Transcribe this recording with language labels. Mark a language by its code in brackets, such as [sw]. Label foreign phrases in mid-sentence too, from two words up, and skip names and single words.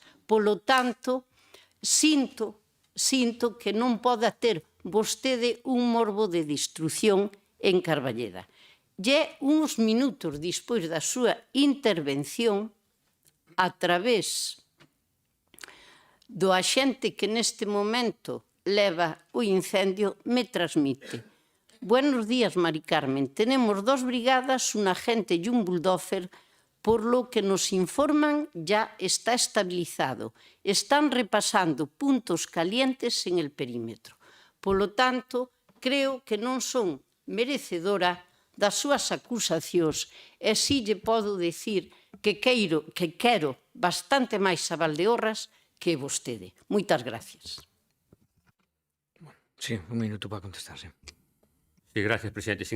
[gl] Polo tanto, sinto que non poda ter vostede un morbo de destrucción en Carballeda. E uns minutos despois da súa intervención, a través do axente que neste momento leva o incendio, [es] me transmite: buenos días, Mari Carmen, tenemos 2 brigadas, un agente e un bulldozer, por lo que nos informan ya está estabilizado. Están repasando puntos calientes en el perímetro. Por lo tanto, [gl] creo que non son merecedora das súas acusacións e si lle podo dicir que quero bastante máis a Valdeorras que vostede. Moitas gracias. [es] Sí, un minuto para contestar, sí. Sí, gracias, presidente.